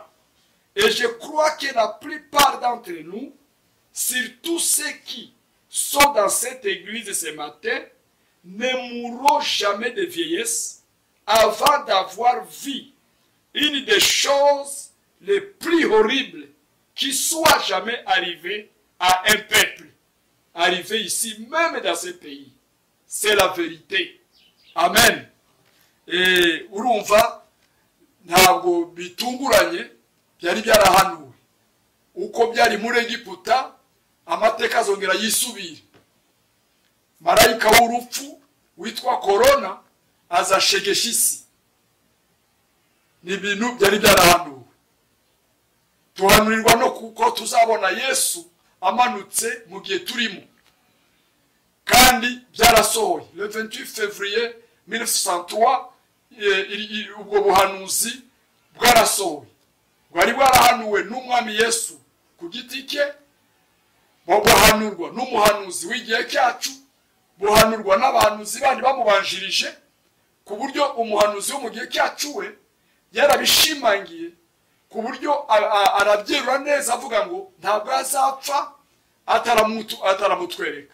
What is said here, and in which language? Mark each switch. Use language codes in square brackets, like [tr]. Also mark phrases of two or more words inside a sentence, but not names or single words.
[fr] Et je crois que la plupart d'entre nous, surtout ceux qui sont dans cette église ce matin, ne mourront jamais de vieillesse avant d'avoir vu une des choses les plus horribles qui soit jamais arrivée à un peuple, arrivé ici, même dans ce pays. C'est la vérité. Amen. [rw] Et urumva ntabwo bitunguranye, byari byarahanuwe. Uko byari muri Egiputa, amateka azongera yisubire. Marayika w'urupfu witwa Corona azashegesha isi. Ni ibintu byari byarahanuwe. Tuhanurirwa no kuko tuzabona Yesu amanutse mu gihe turimo. Kandi byarasohoye. [fr] Le 28 février 1963 [rw] ubwo buhanuzi bwarasohoye. Bwari bwarahanuwe n'umwami Yesu ku giti cye, buhanurwa n'umuhanuzi w'igihe cyacu, buhanurwa n'abahanuzi bandi bamubanjirije, ku buryo umuhanuzi wo mu gihe cyacu we yarabishimangiye, ku buryo arabyerura neza avuga ngo ntabwo azapfa ataramutwereka.